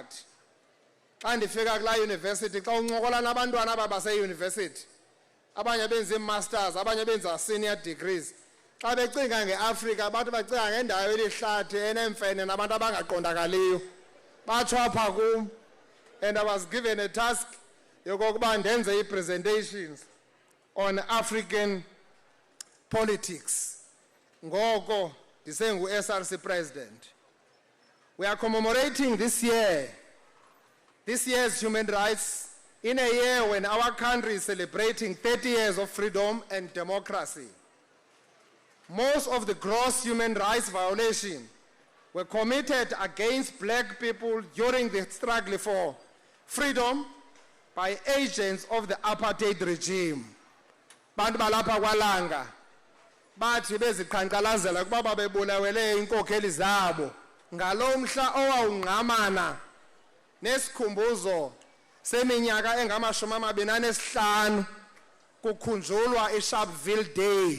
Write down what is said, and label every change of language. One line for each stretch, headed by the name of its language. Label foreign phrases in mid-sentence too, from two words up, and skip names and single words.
Xhosa: Xa ndifika kulaa university xa uncokola nabantwana aba base-university abanye benza ii-masters abanye benza
English: senior degrees
Xhosa: xa becinga ngeAfrika abantu bacinga ngendawo elihlathi enemfene nabantu abangaqondakaliyo batsho apha kum
English: and I was given a task
Xhosa: yokokuba ndenze
English: presentations on African politics.
Xhosa: Ngoko ndisengu SRC president.
English: We are commemorating this year's human rights in a year when our country is celebrating 30 years of freedom and democracy. Most of the gross human rights violations were committed against black people during the struggle for freedom by agents of the apartheid regime.
Xhosa: Bantu balapha kwalanga bathi beziqhankqalazela kuba babebulawele inkokheli zabo ngalomhla owawungqamana nesikhumbuzo seminyaka engama-25 kukhunjulwa iSharpeville Day.